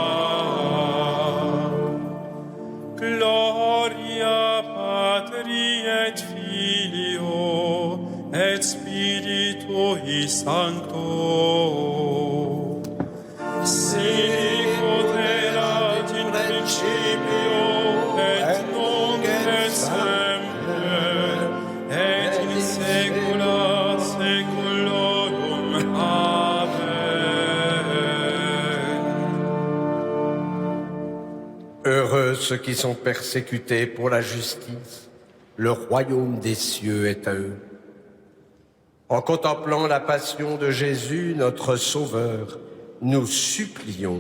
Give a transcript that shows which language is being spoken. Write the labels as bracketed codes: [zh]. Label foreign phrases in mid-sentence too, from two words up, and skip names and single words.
[la] Gloria Patri et Filio et Spiritui Sancto, sic ut erat in principio et nunc et semper et in saecula saeculorum. Amen. [fr] Heureux ceux qui sont persécutés pour la justice, le royaume des cieux est à eux. En contemplant la passion de Jésus, notre Sauveur, nous supplions.